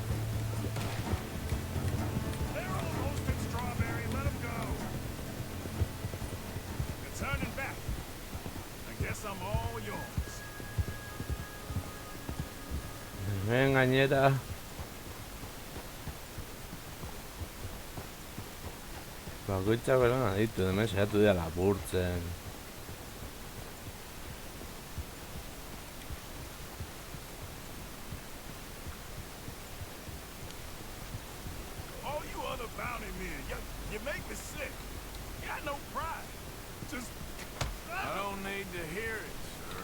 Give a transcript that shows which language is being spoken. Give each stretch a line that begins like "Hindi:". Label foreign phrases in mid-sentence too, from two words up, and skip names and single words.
English: They're almost in Strawberry. Let them go. They're turning back. I guess I'm all yours.
Basque: Hemen gainera Bakoitzak beran aditu, hemen saiatu dira lapurtzen.
English: All you other bounty men, you make me sick. You got no pride. Just... I don't need to hear it, sir.